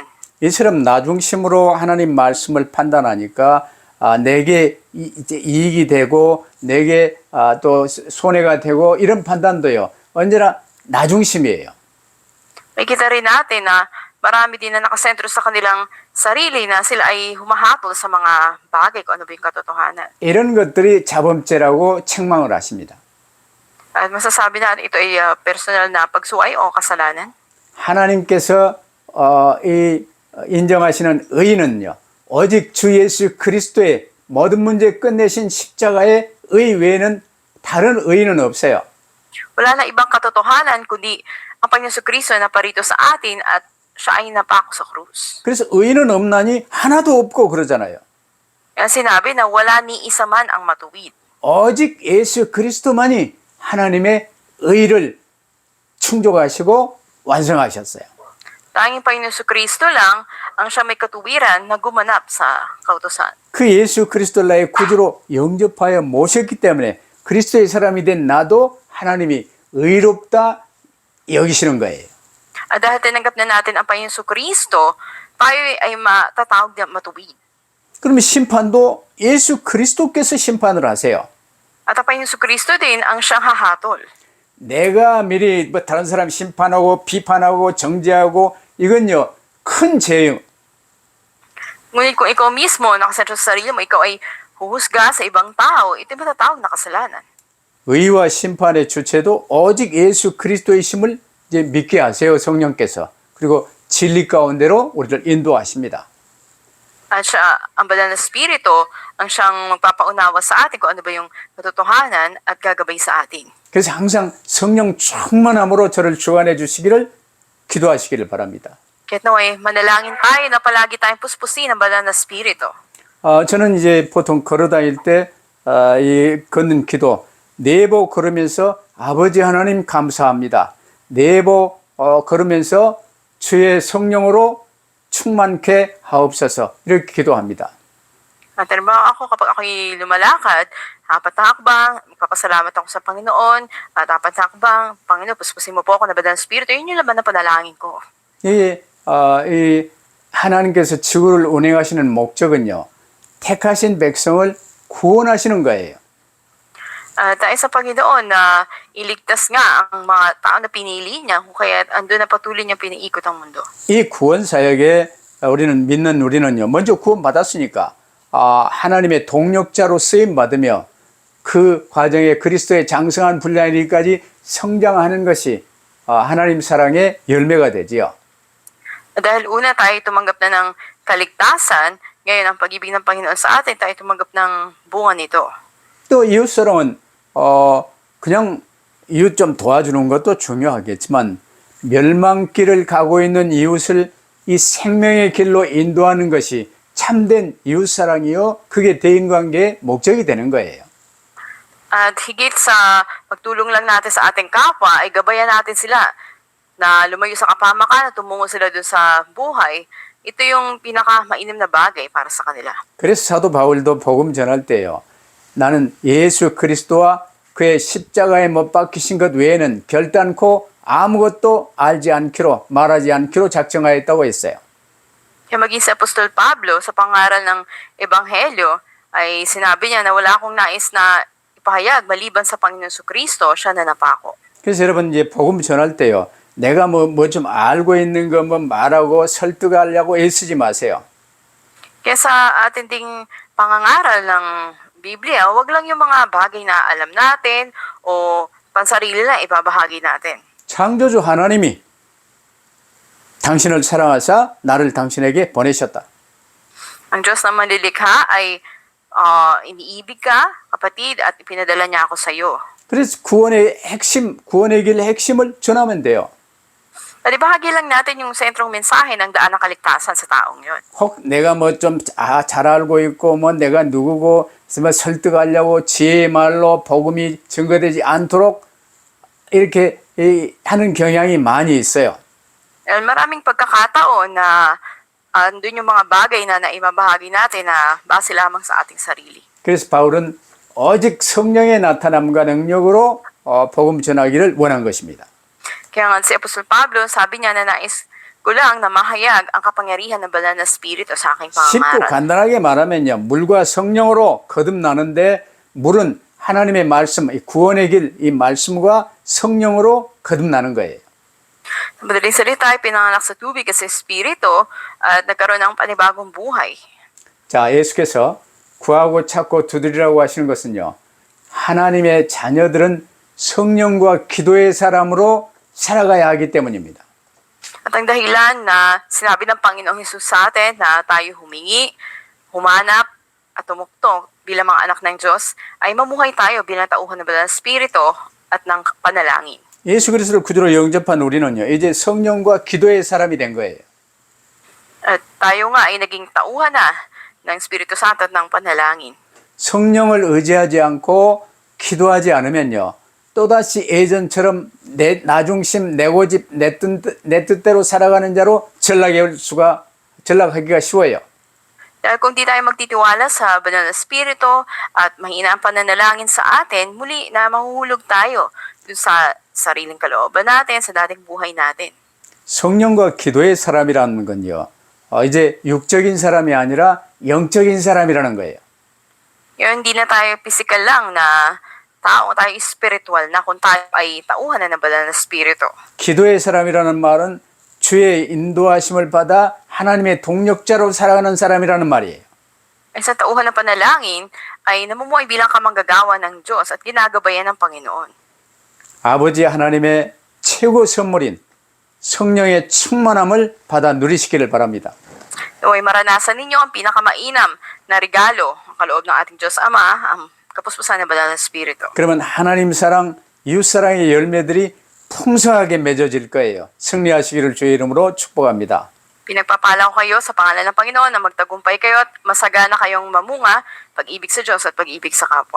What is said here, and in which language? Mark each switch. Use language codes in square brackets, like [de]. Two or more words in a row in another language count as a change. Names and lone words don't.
[ko] 이처럼 나 중심으로 하나님 말씀을 판단하니까 내게 이제 이익이 되고 내게 또 손해가 되고 이런 판단도요. 언제나 나 중심이에요. [tl] Makikita rin natin na marami din na nakasentro sa kanilang sarili na sila ay humahatol sa mga bagay kung ano ba yung katotohanan. [ko] 이런 것들이 자범죄라고 책망을 하십니다. [tl] At masasabi natin ito ay personal na pagsuway o kasalanan. [ko] 하나님께서 이 인정하시는 의인은요, 오직 주 예수 그리스도의 모든 문제 끝내신 십자가의 의 외에는 다른 의인은 없어요. [tl] Wala na ibang katotohanan kundi ang Panginoon Kristo na parito sa atin at siya ay napako sa krus. [ko] 그래서 의인은 없나니 하나도 없고 그러잖아요. [tl] Kaya sinabi na wala ni isa man ang matuwid. [ko] 오직 예수 그리스도만이 하나님의 의를 충족하시고 완성하셨어요. [tl] Tanging Panginoon Kristo lang ang siya may katuwiran na gumanap sa kautusan. [ko] 그 예수 그리스도를 나의 구주로 영접하여 모셨기 때문에 그리스도의 사람이 된 나도 하나님이 의롭다 여기시는 거예요. [tl] At dahil tinanggap na natin ang Panginoon Kristo, tayo ay matatawag na matuwid. [ko] 그러면 심판도 예수 그리스도께서 심판을 하세요. [tl] At ang Panginoon Kristo din ang siyang hahatol. [ko] 내가 미리 뭐 다른 사람 심판하고 비판하고 정죄하고 이건요 큰 죄예요. [tl] Ngunit kung ikaw mismo, nakasentro sa sarili mo, ikaw ay huhusga sa ibang tao, ito yung matatawag na kasalanan. [ko] 의와 심판의 주체도 오직 예수 그리스도의 힘을 이제 믿게 하세요, 성령께서. 그리고 진리 가운데로 우리를 인도하십니다. [tl] At siya, ang banal na spirito, ang siyang magpapaunawa sa atin kung ano ba yung katotohanan at gagabay sa atin. [ko] 그래서 항상 성령 충만함으로 저를 주관해 주시기를 기도하시기를 바랍니다. [tl] Kaya't naway, manalangin tayo na palagi tayong puspusin ng banal na spirito. [ko] 저는 이제 보통 걸어 다닐 때, 이 걷는 기도, 네보 걸으면서 아버지 하나님 감사합니다. 네보 걸으면서 주의 성령으로 충만케 하옵소서. 이렇게 기도합니다. [tl] At halimbawa ako, kapag ako'y lumalakad, apat na hakbang, magpapasalamat ako sa Panginoon, at apat na hakbang, Panginoon, puspusin mo po ako na banal na spirito, yun yung laman ng panalangin ko. [ko] 이 하나님께서 지구를 운행하시는 목적은요, 택하신 백성을 구원하시는 거예요. [tl] Tayo sa Panginoon na iligtas nga ang mga tao na pinili niya, kung kaya andun na patuloy niya piniikot ang mundo. [ko] 이 구원 사역에 우리는요, 먼저 구원 받았으니까 하나님의 동력자로 쓰임 받으며 그 과정에 그리스도의 장성한 분량에 이르기까지 성장하는 것이 하나님 사랑의 열매가 되지요. [tl] Dahil una tayo tumanggap na ng kaligtasan, ngayon ang pag-ibig ng Panginoon sa atin, tayo tumanggap ng bunga nito. [ko] 또 이웃사랑은 그냥 이웃 좀 도와주는 것도 중요하겠지만 멸망길을 가고 있는 이웃을 이 생명의 길로 인도하는 것이 참된 이웃사랑이요, 그게 대인관계의 목적이 되는 거예요. [tl] At higit sa pagtulong lang natin sa ating kapwa, ay gabayan natin sila na lumayo sa kapamakan at tumungo sila dun sa buhay. Ito yung pinaka-mainam na bagay para sa kanila. [ko] 그래서 사도 바울도 복음 전할 때요, 나는 예수 그리스도와 그의 십자가에 못 박히신 것 외에는 결단코 아무것도 알지 않기로 말하지 않기로 작정하였다고 했어요. [tl] Kaya maging si Apostol Pablo sa pangaral ng Ebanghelyo ay sinabi niya na wala akong nais na ipahayag maliban sa Panginoon Kristo, siya na napako. [ko] 그래서 여러분 이제 복음 전할 때요, 내가 뭐 좀 알고 있는 거 뭐 말하고 설득하려고 애쓰지 마세요. [tl] Kaya sa ating ding pangangaral ng Biblia, wag lang yung mga bagay na alam natin o pansarili na ibabahagi natin. [ko] 창조주 하나님이 당신을 사랑하사 나를 당신에게 보내셨다. [tl] Ang Diyos na manlilikha ay iniibig ka, kapatid, at ipinadala niya ako sa iyo. [ko] 그래서 구원의 길 핵심을 전하면 돼요. [tl] At ibahagi lang natin yung sentrong mensahe ng daan ng kaligtasan sa taong yon. [ko] 혹 내가 뭐 좀 잘 알고 있고 뭐 내가 누구고 뭐 설득하려고 지혜의 말로 복음이 증거되지 않도록 이렇게 하는 경향이 많이 있어요. [tl] Maraming pagkakataon na andun yung mga bagay na naibabahagi natin na base lamang sa ating sarili. [ko] 그래서 바울은 오직 성령의 나타남과 능력으로 복음 전하기를 원한 것입니다. [tl] Kaya nga si Apostol Pablo, sabi niya na nais ko lang na mahayag ang kapangyarihan ng banal na spirito sa aking [ko] 쉽고 [tl] pangangaral. [ko] 간단하게 말하면요, 물과 성령으로 거듭나는데 물은 하나님의 말씀, 이 구원의 길, 이 말씀과 성령으로 거듭나는 거예요. [tl] Sa madaling salita ay pinanganak sa tubig kasi spirito at nagkaroon ng panibagong buhay. [ko] 자, 예수께서 구하고 찾고 두드리라고 하시는 것은요, 하나님의 자녀들은 성령과 기도의 사람으로 살아가야 하기 때문입니다. [tl] At ang dahilan na sinabi ng Panginoong Hesus sa atin na tayo humingi, humanap, at tumuktok bilang mga anak ng Diyos, ay mamuhay tayo bilang tauhan ng Banal na Espiritu at ng panalangin. [ko] 예수 그리스도를 구주로 영접한 우리는요, 이제 성령과 기도의 사람이 된 거예요. [tl] At tayo nga ay naging tauhan na ng Espiritu Santo at ng panalangin. [ko] 성령을 의지하지 않고 기도하지 않으면요, 또다시 예전처럼 나 중심, 내 고집, 내 뜻대로 살아가는 자로 전락하기가 쉬워요. [tl] Dahil kung di tayo magtitiwala sa Banal na Espiritu at mahina ang pananalangin sa atin, muli na mahuhulog tayo dun sa sariling kalooban natin, sa dating buhay natin. [ko] 성령과 기도의 사람이라는 건요, 이제 육적인 사람이 아니라 영적인 사람이라는 거예요. [tl] Yun, hindi na tayo physical lang na tao, tayo spiritual na kung tayo ay tauhan na ng Banal na Espiritu. [ko] 기도의 사람이라는 말은 주의 인도하심을 받아 하나님의 동력자로 살아가는 사람이라는 말이에요. [tl] Ay sa tauhan ng panalangin ay namumuhay bilang kamanggagawa ng Diyos at ginagabayan ng Panginoon. [ko] 아버지 하나님의 최고 선물인 성령의 충만함을 받아 누리시기를 바랍니다. [tl] Naway maranasan ninyo ang pinakamainam na regalo, ang kaloob ng ating Diyos Ama, ang kapuspusan ng Banal na Espiritu. [ko] 그러면 하나님 사랑, 이웃 사랑의 열매들이 풍성하게 맺어질 거예요. 승리하시기를 주의 이름으로 축복합니다. [tl] Pinagpapala ko kayo sa pangalan ng Panginoon na magtagumpay kayo at masagana kayong mamunga, pag-ibig sa Diyos at pag-ibig sa kapwa.